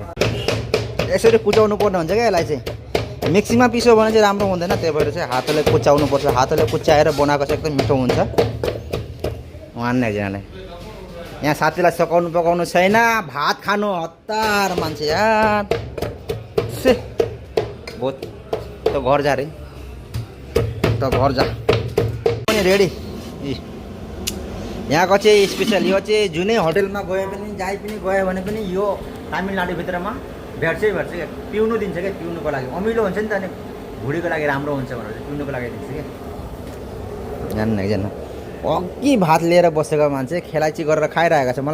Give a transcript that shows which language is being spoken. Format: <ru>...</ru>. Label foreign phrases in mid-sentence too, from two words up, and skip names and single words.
<ne>यसरी कुचाउनु पर्ने हुन्छ क्या यसलाई चाहिँ। मिक्सीमा पिसो भने चाहिँ राम्रो हुँदैन, त्यही भएर चाहिँ हातले कुचाउनु पर्छ। हातले कुचाएर बनाएको चाहिँ एकदम मिठो हुन्छ। मान्ने एकजनाले यहाँ साथीलाई सकाउनु पकाउनु छैन, भात खानु हतार मान्छे यार। से बहुत त घर जा रे, त घर जा पनि रेडी। यहाँको चाहिँ स्पेसल यो चाहिँ जुनै होटलमा गयो पनि, जहीँ पनि गयो भने पनि यो तामिलनाडुभित्रमा भेट्छ क्या। पिउनु दिन्छ क्या, पिउनुको लागि अमिलो हुन्छ नि त, अनि भुँडीको लागि राम्रो हुन्छ भनेर चाहिँ पिउनुको लागि दिन्छ क्या। जान्न एकजना अघि भात लिएर बसेको मान्छे खेलाइची गरेर खाइरहेको छ।</ne>